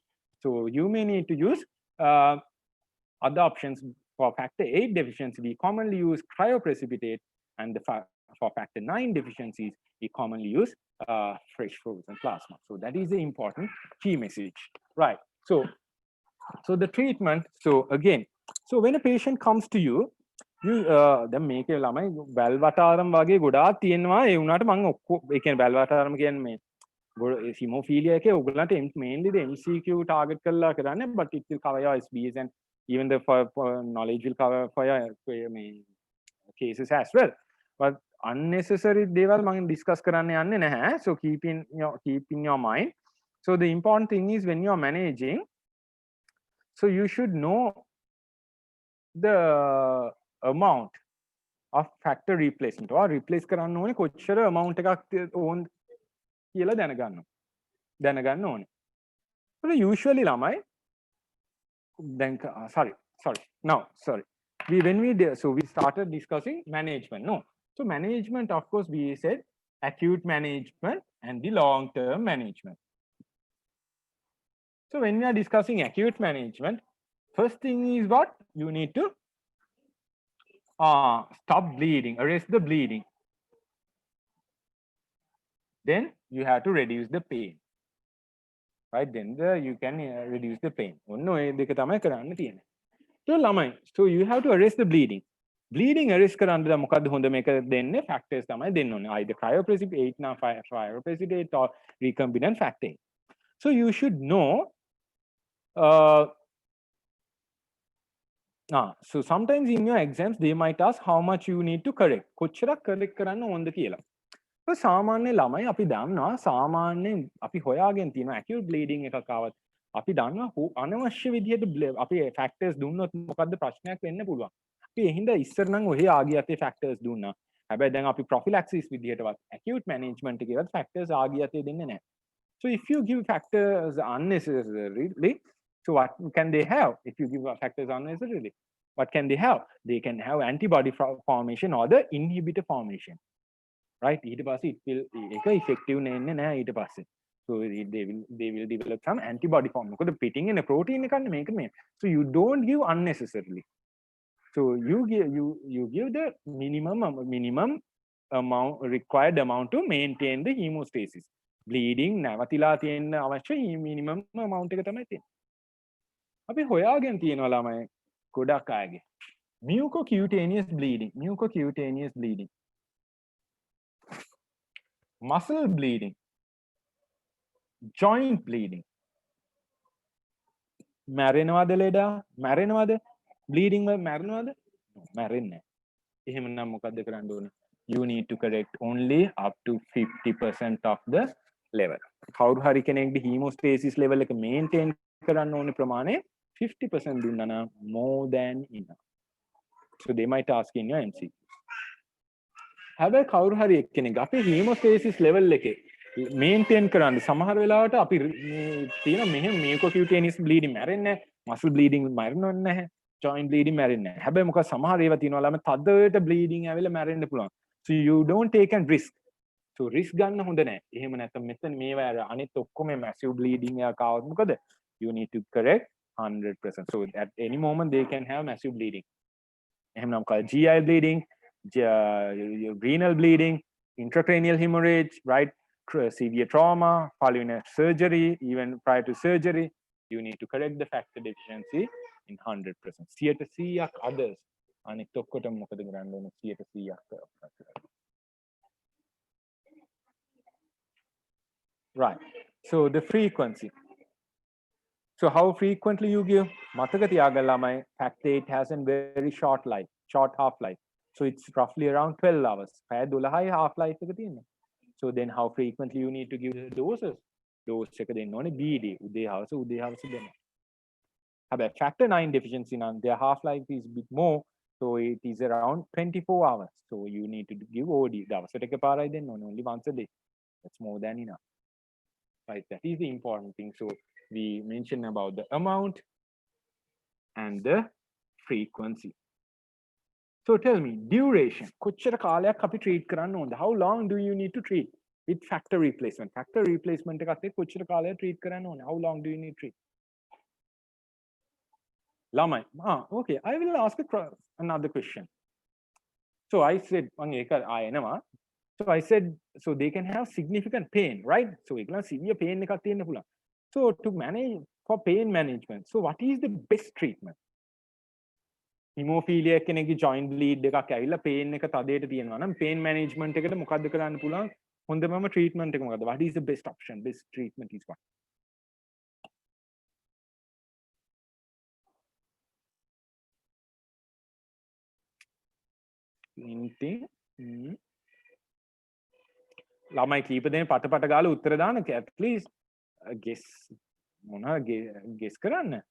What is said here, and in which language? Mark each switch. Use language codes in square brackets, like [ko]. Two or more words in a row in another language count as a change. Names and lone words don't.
[en] So you may need to use other options for factor 8 deficiency. We commonly use cryoprecipitate and for factor 9 deficiencies, we commonly use fresh frozen plasma. So that is the important key message, right? So the treatment, so again, so when a patient comes to you [si] දැන් මේකේ ළමයි වැල් වටාරම් වගේ ගොඩාක් තියෙනවා ඒ වුණාට මම ඒ කියන්නේ වැල් වටාරම් කියන්නේ මේ hemophilia එකේ ඔයගොල්ලන්ට [en] mainly the MCQ target [si] කරලා කරන්නේ [en] but it will cover your SBs and even the for knowledge will cover for your cases as well but unnecessary [si] දේවල් මම discuss කරන්න යන්නේ නැහැ [en] so keep in your mind so the important thing is when you are managing so you should know the amount of factor replacement or replace [si] කරන්න ඕනේ කොච්චර amount එකක් ඕන කියලා දැනගන්න ඕනේ. [en] So usually ළමයි then sorry now sorry when we did, so we started discussing management. No, so management, of course, we said acute management and the long term management. So when we are discussing acute management, first thing is what you need to stop bleeding, arrest the bleeding. Then you have to reduce the pain, right? Then you can reduce the pain. So you have to arrest the bleeding. [si] Bleeding arrest කරන්න මොකද්ද හොඳ මේක දෙන්නේ factors තමයි දෙන්න ඕනේ. [en] Either cryoprecipitate or recombinant factor. So you should know so sometimes in your exams they might ask how much you need to correct. [si] කොච්චරක් correct කරන්න ඕනද කියලා. So සාමාන්‍ය ළමයි අපි දන්නවා සාමාන්‍යයෙන් අපි හොයාගෙන තියෙන [en] acute bleeding [si] එකක් ආවත් අපි දන්නවා අනවශ්‍ය විදිහට අපි factors දුන්නොත් මොකද්ද ප්‍රශ්නයක් වෙන්න පුළුවන්. අපි එහිඳ ඉස්සර නම් ඔහේ ආගියතේ factors දුන්නා. හැබැයි දැන් අපි prophylaxis විදිහටවත් [en] acute management [si] එකේවත් factors ආගියතේ දෙන්නේ නැහැ. [en] So if you give factors unnecessarily, so what can they have if you give factors unnecessarily? What can they have? They can have antibody formation or the inhibitor formation. Right? [si] ඊට පස්සේ [en] it will [si] ඒක effective නෙන්නේ නැහැ ඊට පස්සේ. [en] So they will develop some antibody form. [si] මොකද පිටින් එන protein එකන්නේ මේක මේ. [en] So you don't give unnecessarily. So you give the minimum amount required amount to maintain the hemostasis. [si] Bleeding නැවතිලා තියෙන අවශ්‍ය [en] minimum amount [si] එක තමයි තියෙන්නේ. අපි හොයාගෙන තියෙනවා ළමයි ගොඩක් අයගේ [en] mucocutaneous bleeding, muscle bleeding, joint bleeding. [si] මැරෙනවද ලෙඩා? මැරෙනවද? bleeding වල මැරෙනවද? මැරෙන්නේ නැහැ. එහෙමනම් මොකද්ද කරන්න ඕනේ? [en] You need to correct only up to 50% of the level. [si] කවුරු හරි කෙනෙක්ගේ hemostasis level එක maintain කරන්න ඕනේ ප්‍රමාණය 50% දුන්නා නම් [en] more than enough. So they might ask in your MCQ. [si] හැබැයි කවුරු හරි එක්කෙනෙක් අපේ hemostasis level එකේ maintain කරන්න සමහර වෙලාවට අපි තියෙන මෙහෙම [en] mucocutaneous bleeding [si] මැරෙන්නේ නැහැ, [en] muscle bleeding [si] මැරෙන්නේ නැහැ, [en] joint bleeding [si] මැරෙන්නේ නැහැ. හැබැයි මොකද සමහර ඒවා තියෙනවා ළම තදට bleeding ඇවිල්ලා මැරෙන්න පුළුවන්. [en] So you don't take a risk. So risk [si] ගන්න හොඳ නැහැ. එහෙම නැත්නම් මෙතන මේවා අනිත් ඔක්කොම [en] massive bleeding [si] එකක් ආවොත් මොකද? [en] You need to correct 100%. So at any moment they can have massive bleeding. [si] එහෙනම් මොකද [en] GI bleeding, renal bleeding, intracranial hemorrhage, right? Severe trauma, following a surgery, even prior to surgery, you need to correct the factor deficiency in 100%. 100% others. [si] අනිත් ඔක්කොටම මොකද කරන්න ඕනේ 100%. [en] Right. So the frequency. So how frequently you give? [si] මතක තියාගන්න ළමයි [en] factor 8 has a very short half life. So it's roughly around 12 hours. [si] පැය 12යි [en] half life [si] එක තියෙන්නේ. [en] So then how frequently you need to give the doses? [si] Dose එක දෙන්න ඕනේ BD උදේ හවස දෙන්න. [en] හැබැයි factor 9 deficiency නම් their half life is a bit more, so it is around 24 hours. So you need to give OD. [si] දවසට එකපාරයි දෙන්න ඕනේ, [en] only once a day. That's more than enough. Right, that is the important thing. So we mentioned about the amount and the frequency. So tell me, duration. [si] කොච්චර කාලයක් අපි treat කරන්න ඕනද? [en] How long do you need to treat with factor replacement? Factor replacement [si] එකත් එක්ක කොච්චර කාලයක් treat කරන්න ඕනේ? [en] How long do you need to treat? [si] ළමයි. [en] Okay, I will ask another question. So I said [si] මම ඒක ආයෙනවා. [en] So I said, so they can have significant pain, right? [si] So ඒගොල්ලන් [en] severe pain [si] එකක් තියෙන්න පුළුවන්. [en] So to manage for pain management, so what is the best treatment? [si] Haemophilia කෙනෙක්ගේ [en] joint bleed [si] එකක් ඇවිල්ලා pain එක තදයට තියෙනවා නම් [en] pain management [si] එකට මොකද්ද කරන්න පුළුවන්? හොඳම treatment එක මොකද්ද? [en] What is the best option? Best treatment is what? Anything? [si] ළමයි කීප දෙනෙක් පට ගාලා උත්තර දාන්න [en] at least guess [si] මොනවා guess කරන්න.